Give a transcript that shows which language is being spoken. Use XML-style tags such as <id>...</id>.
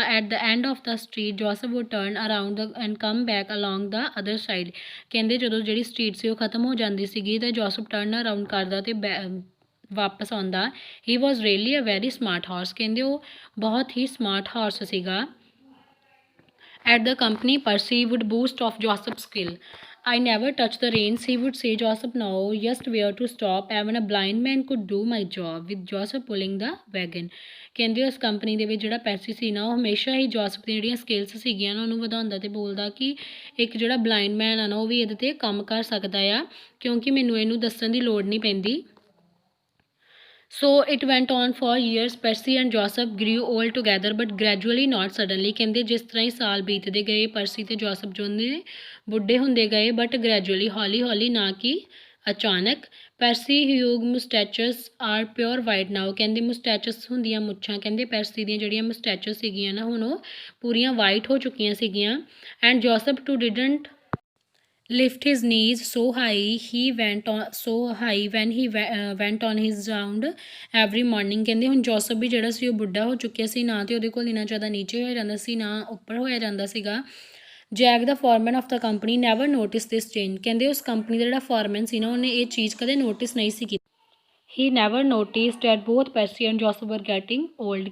<en>At the end of the street Joseph would turn around and come back along the other side.</en> <pa>ਕਹਿੰਦੇ ਜਦੋਂ ਜਿਹੜੀ street ਸੀ ਉਹ ਖਤਮ ਹੋ ਜਾਂਦੀ ਸੀਗੀ ਅਤੇ ਜੋਸਪ ਟਰਨ ਅਰਾਊਂਡ ਕਰਦਾ ਅਤੇ ਵਾਪਸ ਆਉਂਦਾ.</pa> <en>He was really a very smart horse.</en> <pa>ਕਹਿੰਦੇ ਉਹ ਬਹੁਤ ਹੀ ਸਮਾਰਟ ਹਾਰਸ ਸੀਗਾ.</pa> <en>At the company Percy would boast of Joseph skill. I never touch the reins, he would say. Joseph know just where to stop. Even a blind man could do my job. With Joseph pulling the wagon.</en> <pa>ਕਹਿੰਦੇ ਉਸ company ਦੇ ਵਿੱਚ ਜਿਹੜਾ ਪੈਰਸੀ ਸੀ ਨਾ ਉਹ ਹਮੇਸ਼ਾ ਹੀ ਜੋਸਪ ਦੀਆਂ ਜਿਹੜੀਆਂ ਸਕਿੱਲਸ ਸੀਗੀਆਂ ਨਾ ਉਹਨੂੰ ਵਧਾਉਂਦਾ ਅਤੇ ਬੋਲਦਾ ਕਿ ਇੱਕ ਜਿਹੜਾ ਬਲਾਈਂਡ ਮੈਨ ਆ ਨਾ ਉਹ ਵੀ ਇਹਦੇ 'ਤੇ ਕੰਮ ਕਰ ਸਕਦਾ ਆ ਕਿਉਂਕਿ ਮੈਨੂੰ ਇਹਨੂੰ ਦੱਸਣ ਦੀ ਲੋੜ ਨਹੀਂ ਪੈਂਦੀ.</pa> <en>So it went on for years. Percy and Joseph grew old together but gradually not suddenly.</en> <pa>ਕਹਿੰਦੇ ਜਿਸ ਤਰ੍ਹਾਂ ਹੀ ਸਾਲ ਬੀਤਦੇ ਗਏ ਪਰਸੀ ਤੇ ਜੋਸਪ ਜੋ ਨੇ ਬੁੱਢੇ ਹੁੰਦੇ ਗਏ ਬਟ ਗ੍ਰੈਜੂਅਲੀ ਹੌਲੀ ਹੌਲੀ ਨਾ ਕਿ ਅਚਾਨਕ.</pa> <en>Percy huge mustaches are pure white now.</en> <pa>ਕਹਿੰਦੇ ਮੁਸਟੈਚਸ ਹੁੰਦੀਆਂ ਮੁੱਛਾਂ. ਕਹਿੰਦੇ ਪੈਰਸੀ ਦੀਆਂ ਜਿਹੜੀਆਂ ਮੁਸਟੈਚਸ ਸੀਗੀਆਂ ਨਾ ਹੁਣ ਉਹ ਪੂਰੀਆਂ ਵਾਈਟ ਹੋ ਚੁੱਕੀਆਂ ਸੀਗੀਆਂ.</pa> <en>And Joseph too didn't lift his knees so high he went on so high when he went on his round every morning।</en> <pa>ਕਹਿੰਦੇ ਹੁਣ ਜੋਸਫ ਵੀ ਜਿਹੜਾ ਸੀ ਉਹ ਬੁੱਢਾ ਹੋ ਚੁੱਕਿਆ ਸੀ, ਨਾ ਤੇ ਉਹਦੇ ਕੋਲ ਇੰਨਾ ਜ਼ਿਆਦਾ ਨੀਚੇ ਹੋਇਆ ਜਾਂਦਾ ਸੀ, ਨਾ ਉੱਪਰ ਹੋਇਆ ਜਾਂਦਾ ਸੀਗਾ।</pa> <en>Jack the foreman of the company never notice this change.</en> <pa>ਕਹਿੰਦੇ ਉਸ ਕੰਪਨੀ ਦਾ ਜਿਹੜਾ ਫੋਰਮੈਨ ਸੀ ਨਾ, ਉਹਨੇ ਇਹ ਚੀਜ਼ ਕਦੇ ਨੋਟਿਸ ਨਹੀਂ ਸੀ ਕੀਤੀ।</pa> <en>He never noticed that both Percy and Joseph were getting old.</en>